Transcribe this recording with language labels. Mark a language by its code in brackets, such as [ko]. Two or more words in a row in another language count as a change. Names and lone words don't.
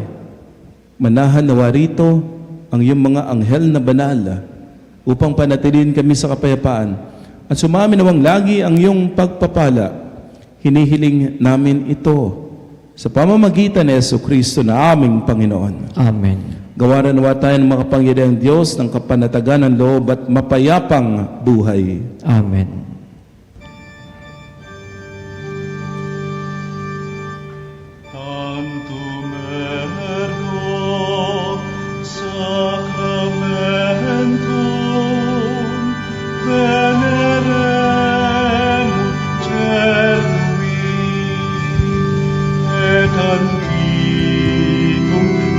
[tl] Manahan nawa rito ang iyong mga anghel na banal upang panatilin kami sa kapayapaan at sumami nawang lagi ang iyong pagpapala. Hinihiling namin ito sa pamamagitan ni Jesucristo na aming Panginoon. Amen. Gawaran nawa tayo ng makapangyarihang Diyos ng kapanatagan ng loob at mapayapang buhay. Amen. [la] Tantum ergo sacramentum venerem celui et antiquum